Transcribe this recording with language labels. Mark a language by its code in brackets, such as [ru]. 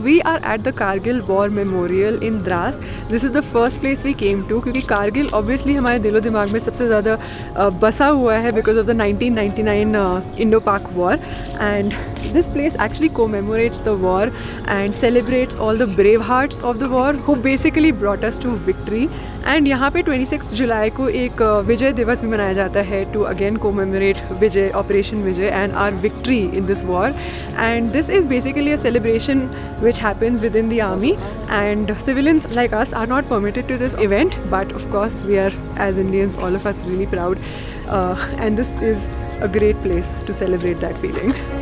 [en] We are at the Kargil war memorial in Dras. This is the first place we came to, [hi] क्योंकि Kargil obviously हमारे दिलो दिमाग में सबसे ज़्यादा बसा हुआ है [en] Because of the 1999 इंडो-पाक war. And this place actually commemorates the war and celebrates all the brave hearts of the war who basically brought us to victory. [hi] And यहाँ पे 26 जुलाई को एक विजय दिवस भी मनाया जाता है [en] to again commemorate Vijay, Operation Vijay and our victory in this war. And this is basically a celebration which happens within the army, and civilians like us are not permitted to this event, but of course we are, as Indians, all of us really proud, and this is a great place to celebrate that feeling.